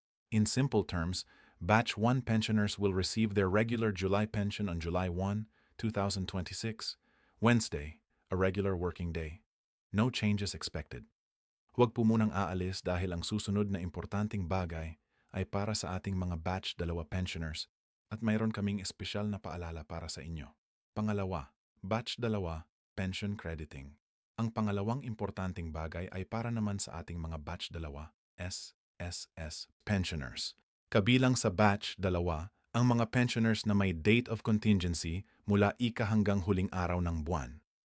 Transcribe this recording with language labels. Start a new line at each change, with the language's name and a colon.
English: In simple terms, Batch 1 pensioners will receive their regular July pension on July 1, 2026, Wednesday, a regular working day. No changes expected.
Filipino: Huwag po munang aalis dahil ang susunod na importanteng bagay ay para sa ating mga Batch 2 pensioners at mayroon kaming espesyal na paalala para sa inyo. Pangalawa, Batch 2 Pension Crediting. Ang pangalawang importanteng bagay ay para naman sa ating mga Batch 2 SSS pensioners. Kabilang sa Batch 2, ang mga pensioners na may date of contingency mula ika hanggang huling araw ng buwan.